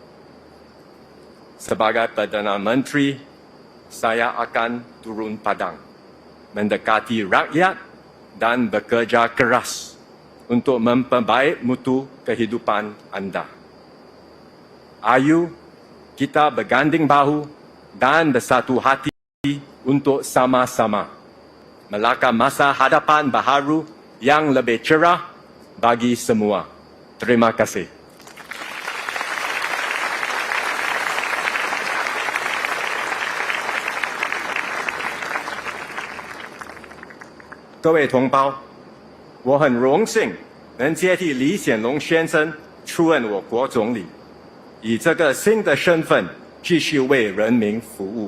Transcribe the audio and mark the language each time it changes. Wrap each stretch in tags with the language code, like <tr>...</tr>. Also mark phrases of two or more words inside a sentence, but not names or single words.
<ms>Sebagai Perdana Menteri, saya akan turun padang, mendekati rakyat dan bekerja keras untuk memperbaik mutu kehidupan anda. Ayo kita berganding bahu dan bersatu hati untuk sama-sama melakar masa hadapan baharu yang lebih cerah bagi semua. Terima kasih.</ms> <zh>各位同胞，我很荣幸能接替李显龙先生出任我国总理，以这个新的身份继续为人民服务。</zh>